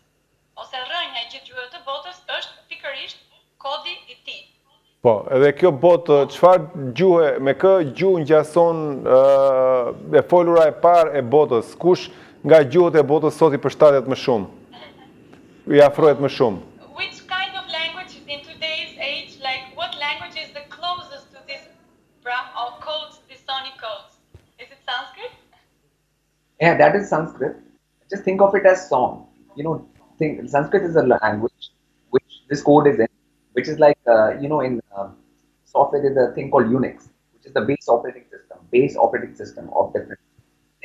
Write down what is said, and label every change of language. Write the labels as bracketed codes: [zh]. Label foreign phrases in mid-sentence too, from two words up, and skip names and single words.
[sq] Ose rrënja e gjithë gjuhëve të botës është pikërisht kodi i tij. Po, edhe kjo botë, çfarë gjuhë, me kë gjuhë ngjason e folura e parë e botës? Kush nga gjuhët e botës sot i përshtatet më shumë? I afrohet më shumë? [en] Which kind of language in today's age, like what language is the closest to this codes, these sonic codes? Is it Sanskrit? Yeah, that is Sanskrit. Just think of it as song. Sanskrit is a language which this code is in, which is like, in software there's a thing called Unix, which is the base operating system of different things.